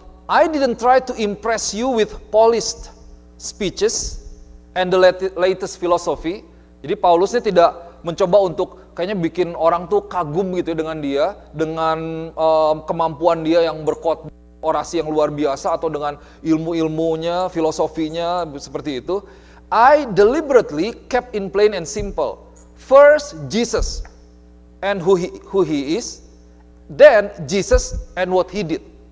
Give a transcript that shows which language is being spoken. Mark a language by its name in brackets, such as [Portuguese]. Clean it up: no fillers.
[English] I didn't try to impress you with polished speeches and the latest philosophy. [Indonesian] Jadi Paulusnya tidak mencoba untuk kayaknya bikin orang tuh kagum gitu dengan dia, dengan kemampuan dia yang berkhotbah, orasi yang luar biasa, atau dengan ilmu-ilmunya, filosofinya seperti itu. [English] I deliberately kept in plain and simple. First Jesus and who he is, then Jesus and what he did.